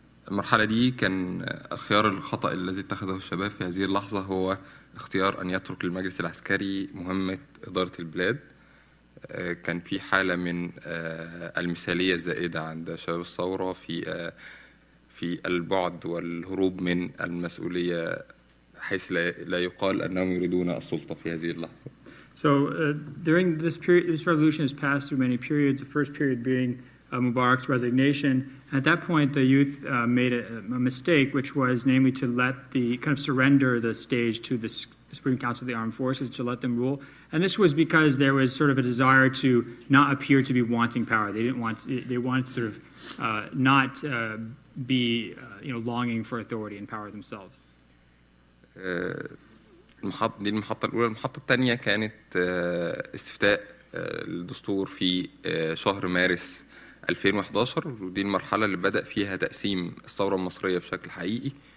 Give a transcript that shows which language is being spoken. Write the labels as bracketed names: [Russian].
[Arabic] المرحلة دي كان الخيار الخطأ الذي اتخذه الشباب في هذه اللحظة هو اختيار أن يترك المجلس العسكري مهمة إدارة البلاد. كان في حالة من المثالية الزائدة عند شباب الثورة في البعد والهروب من المسؤولية، حيث لا يقال أنهم يريدون السلطة في هذه اللحظة. [English] So during this period, this revolution has passed through many periods. The first period being Mubarak's resignation. At that point, the youth made a mistake, which was namely to let the kind of surrender the stage to the Supreme Council of the Armed Forces, to let them rule. And this was because there was sort of a desire to not appear to be wanting power. They wanted to sort of not be longing for authority and power themselves. [Arabic] دي المحطة الأولى. المحطة الثانية كانت استفتاء الدستور في شهر مارس 2011، ودي المرحلة اللي بدأ فيها تقسيم الثورة المصرية بشكل حقيقي.